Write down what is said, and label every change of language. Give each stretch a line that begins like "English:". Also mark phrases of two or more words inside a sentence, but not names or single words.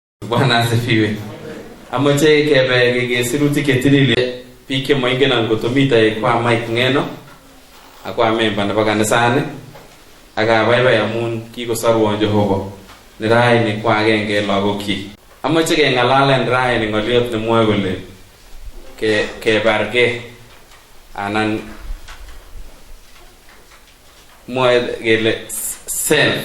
Swahili: Bwana asifiwe.
Kalenjin: Amoche kebe kesirutik chetilile biik chemoingen angotomita kwa Mike Ngeno akwa member nebo kanisani akabaibai amun kikosorwon Jehova neraini kwa agenge en lagokyik. Amoche keng'alalen raini ng'oliot nemwoe kole kebargei anan mwoe kele self.